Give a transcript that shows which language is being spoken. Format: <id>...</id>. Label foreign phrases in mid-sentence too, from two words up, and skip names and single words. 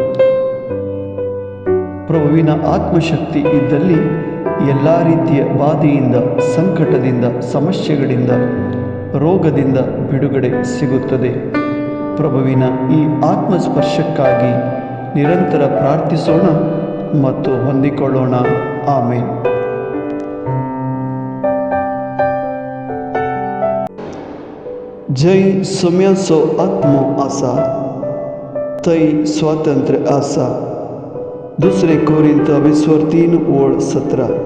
<kn>ಪ್ರಭುವಿನ ಆತ್ಮಶಕ್ತಿ ಇದ್ದಲ್ಲಿ ಎಲ್ಲ ರೀತಿಯ ಬಾಧೆಯಿಂದ, ಸಂಕಟದಿಂದ, ಸಮಸ್ಯೆಗಳಿಂದ, ರೋಗದಿಂದ ಬಿಡುಗಡೆ ಸಿಗುತ್ತದೆ. ಪ್ರಭುವಿನ ಈ ಆತ್ಮಸ್ಪರ್ಶಕ್ಕಾಗಿ ನಿರಂತರ ಪ್ರಾರ್ಥಿಸೋಣ ಮತ್ತು ಹೊಂದಿಕೊಳ್ಳೋಣ. ಆಮೇನ್.</kn> <kok>जय सोम्याचो आत्मो आसा थंय स्वातंत्र्य आसा. 2 कोरिंथ 3:17.</kok>